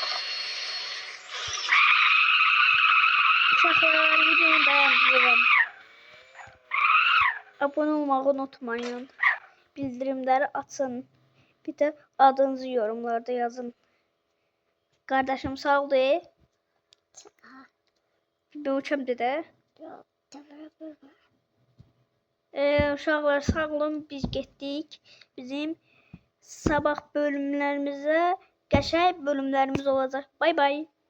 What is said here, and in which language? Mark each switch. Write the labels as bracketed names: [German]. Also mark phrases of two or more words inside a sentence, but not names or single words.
[Azerbaijani] Uşaqlar videonu beğendirim. [Turkish] Abone olmayı unutmayın. Bildirimleri açın. Bir de adınızı yorumlarda yazın. Kardeşim sağ ol de. Ben uçam dede. [Azerbaijani] Uşaqlar sağ olun, biz getdik. Bizim sabah bölümlərimizə qəşəng bölümlərimiz olacaq. [English] Bay bay.